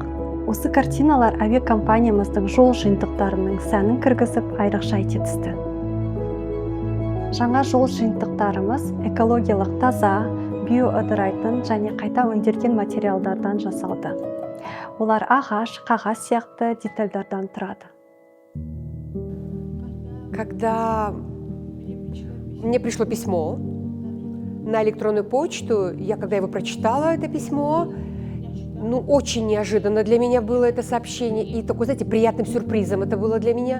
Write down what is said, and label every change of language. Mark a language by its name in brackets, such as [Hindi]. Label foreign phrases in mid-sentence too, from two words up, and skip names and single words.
[Kazakh] Осы картиналар әуе компаниямыздың жол жиынтықтарының сәнін кіргізіп, айрықша ете түсті. Жаңа жол жиынтықтарымыз экологиялық таза, биоыдырайтын және қайта өңделген материалдардан жасалды. Олар ағаш, қағаз сияқты детальдардан тұрады. [Russian] Когда мне пришло письмо на электронную почту, когда его прочитала, это письмо, очень неожиданно для меня было это сообщение, и такой, знаете, приятным сюрпризом это было для меня.